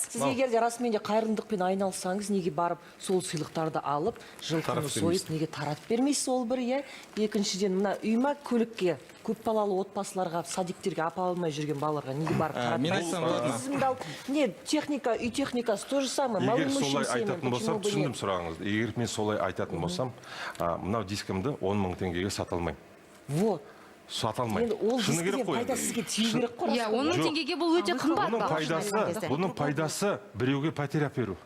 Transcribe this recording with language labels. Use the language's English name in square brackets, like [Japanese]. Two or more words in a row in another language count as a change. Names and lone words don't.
[Kazakh] Сіз егер де расымен де қайырымдылықпен айналсаңыз, неге барып сол сыйлықтарды алып, жылқыны сойып, неге таратып бермейсіз, ол бір, иә? Екіншіден, мына үйма көлікке, көпбалалы отбасыларға, садиктерге апа алмай жүрген балаларға неге барып таратып мен айтсам болады ма? Тізімді алып, не, техника, үй техникасы [Russian] то же самое. [Kazakh] Егер солай айтатын болсам, түсіндім сұрағыңызды. Егер мен солай айтатын болсам, мынау дискімді 10 000 теңгеге сата алмаймын. Вот. Сата алмаймын. Енді ол Шыны керек дискіден қой. пайда сізге тию керек қой. Иә, 10 000 теңгеге бұл өте қымбат. Бұның пайдасы біреуге пәтер алып беру.